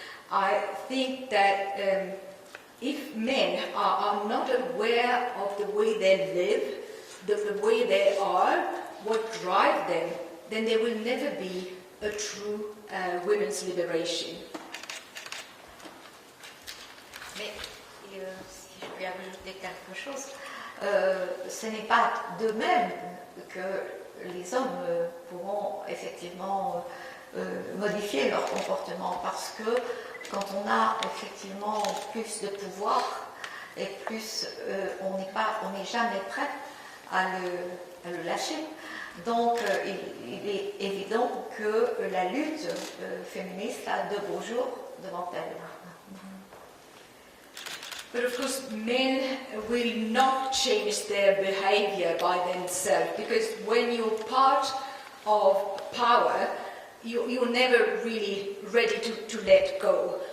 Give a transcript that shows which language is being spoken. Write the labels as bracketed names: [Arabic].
[English] I think that if men are not aware of the way they live, the way they are, what drives them, then there will never be a true women's liberation. [French] Mais si je puis ajouter quelque chose. Ce n'est pas de même que les hommes pourront effectivement modifier leur comportement, parce que quand on a effectivement plus de pouvoir et plus on n'est jamais prêt à le lâcher. Donc il est évident que la lutte féministe a de beaux jours devant elle. [English] But of course, men will not change their behavior by themselves, because when you're part of power, you're never really ready to let go.